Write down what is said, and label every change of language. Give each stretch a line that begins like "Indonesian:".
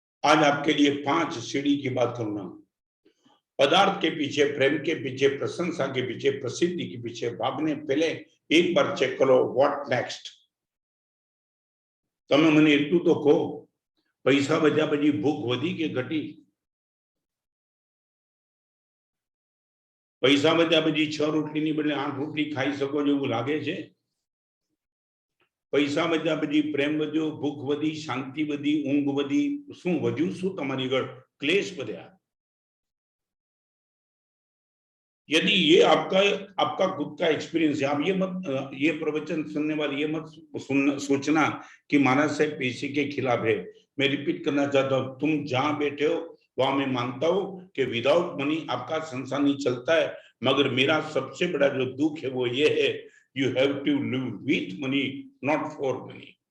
Hindi: आज आपके लिए 5 सीढ़ी की बात करूंगा। पदार्थ के पीछे, प्रेम के पीछे, प्रशंसा के पीछे, प्रसिद्धि के पीछे भागने पहले एक बार चेक करो
English: What next.
Gujarati: તમે મને એટલું તો કહો, પૈસા વધ્યા પછી ભૂખ વધી કે ઘટી? પૈસા વધ્યા પછી 6 રોટલીની બદલે 8 રોટલી ખાઈ શકો છો એવું લાગે છે? પૈસા વધ્યા પછી પ્રેમ વધ્યો, ભૂખ વધી, શાંતિ વધી, ઊંઘ વધી, શું વધ્યું? શું તમારી આગળ ક્લેશ વધ્યા?
Hindi: यदि ये आपका खुद का एक्सपीरियंस है, आप ये मत, ये प्रवचन सुनने वाले ये मत सोचना कि महाराज साहब पैसे के खिलाफ है। मैं रिपीट करना चाहता हूँ, तुम जहां बैठे हो वहां मैं मानता हूं कि
English: without money
Hindi: आपका संसार नहीं चलता है, मगर मेरा सबसे बड़ा जो दुख है वो ये है,
English: You have to live with money, not for money.